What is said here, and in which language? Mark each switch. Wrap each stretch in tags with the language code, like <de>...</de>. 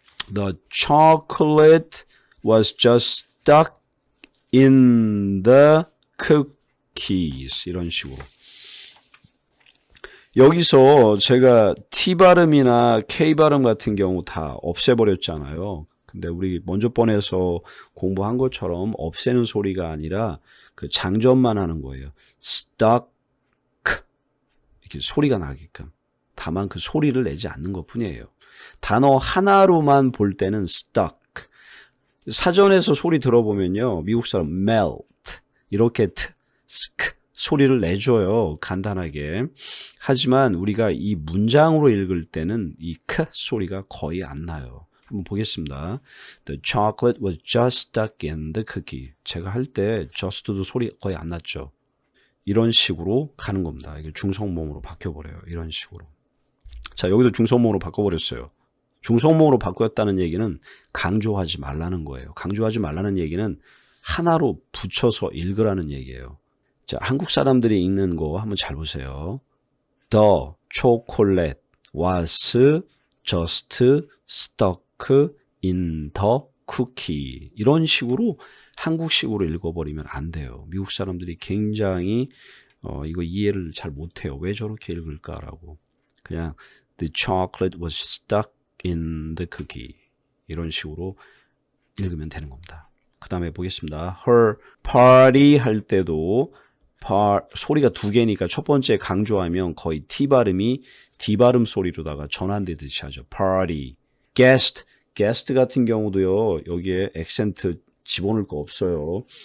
<en>The chocolate was just stuck in the cookies.</en> <ko>이런 식으로. 여기서 제가 T 발음이나 K 발음 같은 경우 다 없애버렸잖아요. 근데 우리 먼저 번에서 공부한 것처럼 없애는 소리가 아니라 그 장전만 하는 거예요. stuck 이렇게 소리가 나게끔. 다만 그 소리를 내지 않는 것 뿐이에요. 단어 하나로만 볼 때는 stuck. 사전에서 소리 들어보면요. 미국 사람 melt 이렇게 소리를 내줘요. 간단하게. 하지만 우리가 이 문장으로 읽을 때는 이 크 소리가 거의 안 나요. 한번 보겠습니다.</ko> <en>The chocolate was just stuck in the cookie.</en> <ko>제가 할 때 just도 소리 거의 안 났죠. 이런 식으로 가는 겁니다. 이게 중성모음으로 바뀌어버려요. 이런 식으로. 자, 여기도 중성모음으로 바꿔버렸어요. 중성모음으로 바꾸었다는 얘기는 강조하지 말라는 거예요. 강조하지 말라는 얘기는 하나로 붙여서 읽으라는 얘기예요. 자, 한국 사람들이 읽는 거 한번 잘 보세요.</ko> <en>The chocolate was just stuck in the cookie.</en> <ko>이런 식으로 한국식으로 읽어버리면 안 돼요. 미국 사람들이 굉장히 이거 이해를 잘 못해요. 왜 저렇게 읽을까라고.</ko> <en>그냥 the chocolate was stuck in the cookie.</en> <ko>이런 식으로 읽으면 되는 겁니다. 그 다음에 보겠습니다. her party 할 때도 소리가 두 개니까 첫 번째 강조하면 거의 T 발음이 D 발음 소리로다가 전환되듯이 하죠.</ko> <en>party.</en> <ko>guest 같은 경우도요. 여기에 액센트 집어넣을 거 없어요.</ko>